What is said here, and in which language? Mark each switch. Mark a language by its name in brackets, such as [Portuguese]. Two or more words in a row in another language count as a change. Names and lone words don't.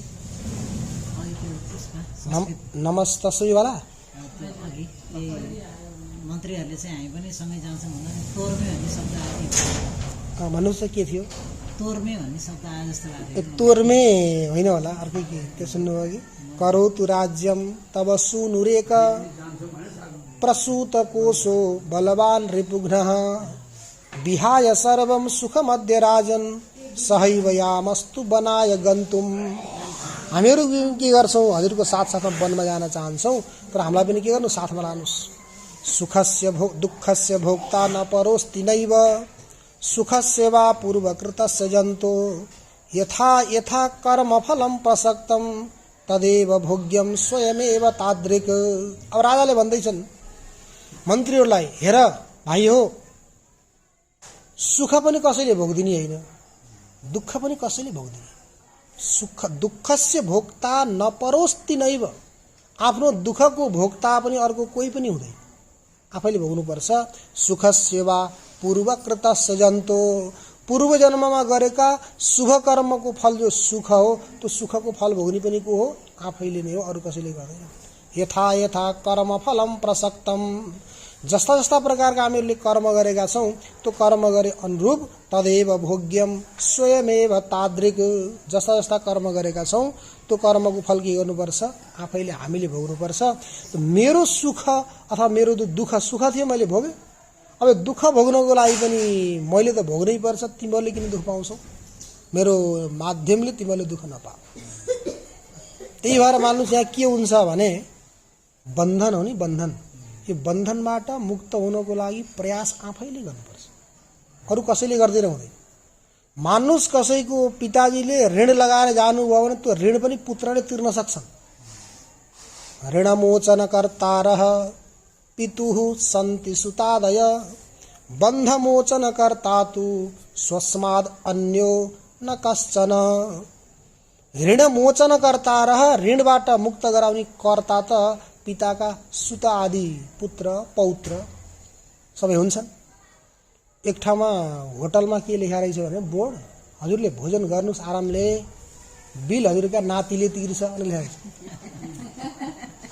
[Nepali] अघि त्यो त्यसमा नमस्तसैवाला त्यो अघि ए मन्त्रीहरूले चाहिँ हामी पनि सँगै जान्छौँ भन्दा तोर्मे भन्ने शब्द आयो। भन्नुहोस् त के थियो, तोर्मे भन्ने शब्द आयो जस्तो लाग्यो। तोर्मे होइन होला, अर्कै के त्यो सुन्नुभयो कि, [Sanskrit] करोतु राज्यम तब सुनुरेक प्रसूत कोशो बलवान रिपुघ्नः विहाय सर्वं सुखमद्य राजन सहैव यामस्तु बनाय गन्तुम। [Nepali] हामीहरू के गर्छौँ, हजुरको साथमा वनमा जान चाहन्छौँ, तर हामीलाई पनि के गर्नु, साथमा लानुहोस्। [Sanskrit] सुखस्य दुःखस्य भोक्ता न परोस्ति नैव सुखस्य वा पूर्वकृतस्य जन्तो यथा यथा कर्मफलं प्रसक्तं तदेव भोग्यम स्वयमेव तादृक्। [Nepali] अब राजाले भन्दैछन् मन्त्रीहरूलाई, हेर भाइ हो, सुख पनि कसैले भोग्दिने होइन, दुःख पनि कसैले भोग्दिने। [Sanskrit] सुख दुःखस्य भोक्ता नपरोस्ति नैव, [Nepali] आफ्नो दुःखको भोक्ता पनि अर्को कोही पनि हुँदैन, आफैले भोग्नुपर्छ। [Sanskrit] सुखस्य वा पूर्वकृतस्य जन्तो, [Nepali] पूर्व जन्ममा गरेका शुभ कर्मको फल जो सुख हो, त्यो सुखको फल भोग्ने पनि को हो, आफैले नै हो, अरू कसैले गर्दैन। [Sanskrit] यथा यथा कर्मफलम प्रसक्तम, [Nepali] जस्ता जस्ता प्रकारका हामीहरूले कर्म गरेका छौँ त्यो कर्म गरे अनुरूप [Sanskrit] तदेव भोग्यम स्वयमेव तादृक्, [Nepali] जस्ता जस्ता कर्म गरेका छौँ त्यो कर्मको फल के गर्नुपर्छ, आफैले हामीले भोग्नुपर्छ। मेरो सुख अथवा मेरो दुःख, सुख थियो मैले भोगेँ, अब दुःख भोग्नको लागि पनि मैले त भोग्नै पर्छ। तिमीहरूले किन दुःख पाउँछौ, मेरो माध्यमले तिमीहरूले दुःख नपाऊ। त्यही भएर मान्नुहोस् यहाँ के हुन्छ भने बन्धन हो नि, बन्धन। यो बन्धनबाट मुक्त हुनको लागि प्रयास आफैले गर्नुपर्छ, अरू कसैले गर्दैन हुँदैन। मान्नुहोस् कसैको पिताजीले ऋण लगाएर जानुभयो भने त्यो ऋण पनि पुत्रले तिर्न सक्छन्, [Sanskrit] ऋणमोचनकर्तारः पितुः सन्ति सुतादय बन्धमोचनकर्ता तु स्वस्माद् अन्यो न कश्चन। [Nepali] ऋणमोचनकर्तारः ऋणबाट मुक्त गराउने कर्ता त पिताका सुता आदि पुत्र पौत्र सबै हुन्छन्। एक ठाउँमा होटलमा के लेखा रहेछ भने बोर्ड, हजुरले भोजन गर्नुस् आरामले, बिल हजुरका नातिले तिर्छ अनि लेखेको छ।